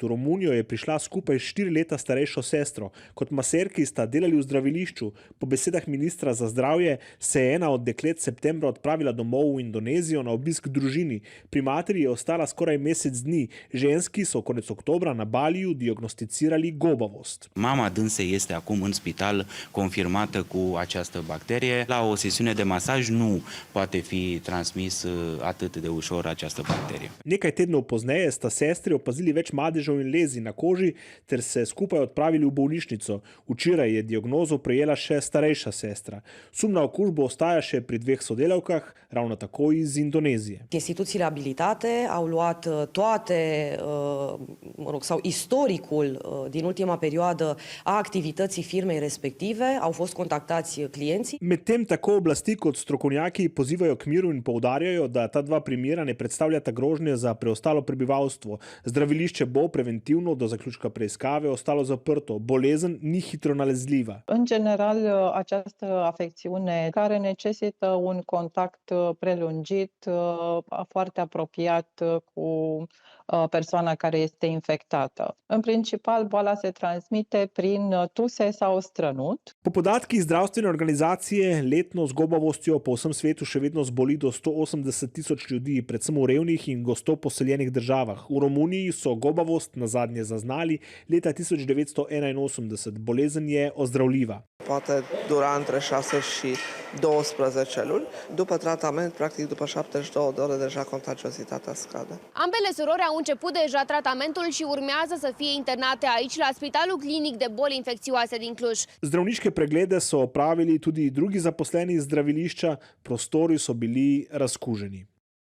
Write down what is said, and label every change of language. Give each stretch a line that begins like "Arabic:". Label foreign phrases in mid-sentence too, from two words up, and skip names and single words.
Slovenian: V Romunijo je prišla skupaj s 4 leta starejšo sestro. Kot maserki sta delali v zdravilišču. Po besedah ministra za zdravje se je ena od deklet septembra odpravila domov v Indonezijo na obisk družini. Pri materi je ostala skoraj mesec dni. Ženski so konec oktobra na Baliju diagnosticirali gobavost.
Romanian: Mama dânsei este acum în spital confirmată cu această bacterie. La o sesiune de masaj nu poate fi transmis atât de ușor această bacterie.
Slovenian: Nekaj tednov pozneje sta sestri opazili več madežev in lezi na koži ter se skupaj odpravili v bolnišnico. Včeraj je diagnozo prejela še starejša sestra. Sum na okužbo ostaja še pri 2 sodelavkah, ravno tako iz Indonezije.
Romanian: Instituțiile abilitate au luat toate, sau istoricul din ultima perioadă a activității firmei respective, au fost contactați clienții.
Slovenian: Medtem tako oblasti kot strokovnjaki pozivajo k miru in poudarjajo, da ta 2 primera ne predstavljata grožnje za preostalo prebivalstvo. Zdravilišče bo preventivno do zaključka preiskave ostalo zaprto. Bolezen ni hitro nalezljiva.
Romanian: În general, această afecțiune care necesită un contact prelungit, foarte apropiat cu persoana care este infectată. În principal, boala se transmite prin tuse sau strănut.
Slovenian: Po podatkih zdravstvene organizacije letno z gobavostjo po vsem svetu še vedno zboli do 180.000 ljudi, predvsem v revnih in gosto poseljenih državah. V Romuniji so gobavost nazadnje zaznali leta 1981. Bolezen je ozdravljiva.
Romanian: Poate dura între 6 și 12 luni. După tratament, practic după 72 de ore, deja contagiozitatea scade. Ambele surori au început deja tratamentul și urmează să fie internate aici, la Spitalul Clinic de Boli Infekcioase din Cluj.
Slovenian: Zdravniške preglede so opravili tudi drugi zaposleni iz zdravilišča, prostori so bili razkuženi.